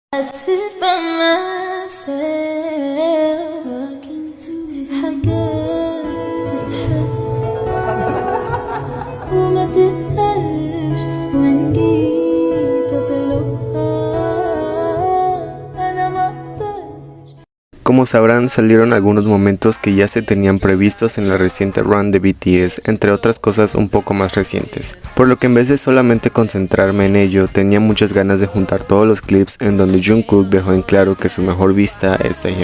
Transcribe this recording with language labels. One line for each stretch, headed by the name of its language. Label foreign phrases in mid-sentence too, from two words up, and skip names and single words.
English: sit by myself talking to
Arabic: حاجات تتحس وما تتقالش وإن جيت أطلبها أنا ما أقدرش.
Spanish: Como sabrán, salieron algunos momentos que ya se tenían previstos en la reciente run de BTS, entre otras cosas un poco más recientes, por lo que en vez de solamente concentrarme en ello, tenía muchas ganas de juntar todos los clips en donde Jungkook dejó en claro que su mejor vista es Taehyun.